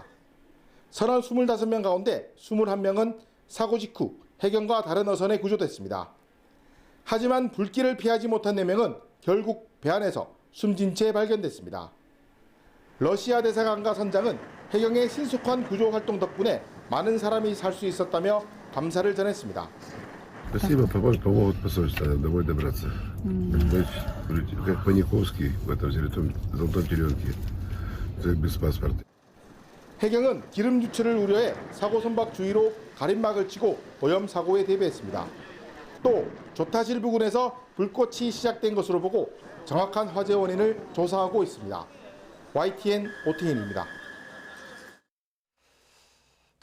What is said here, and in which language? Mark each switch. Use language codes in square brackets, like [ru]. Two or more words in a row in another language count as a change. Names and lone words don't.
[ko] 선원 25명 가운데 21명은 사고 직후 해경과 다른 어선에 구조됐습니다. 하지만 불길을 피하지 못한 4명은 결국 배 안에서 숨진 채 발견됐습니다. 러시아 대사관과 선장은 해경의 신속한 구조 활동 덕분에 많은 사람이 살 수 있었다며 감사를 전했습니다. [ru] Спасибо, помогут посольство домой добраться. Как Паниковский в этом золотом теленке, без паспорта. [ko] 해경은 기름 유출을 우려해 사고 선박 주위로 가림막을 치고 오염 사고에 대비했습니다. 또 조타실 부근에서 불꽃이 시작된 것으로 보고 정확한 화재 원인을 조사하고 있습니다. YTN 오태인입니다.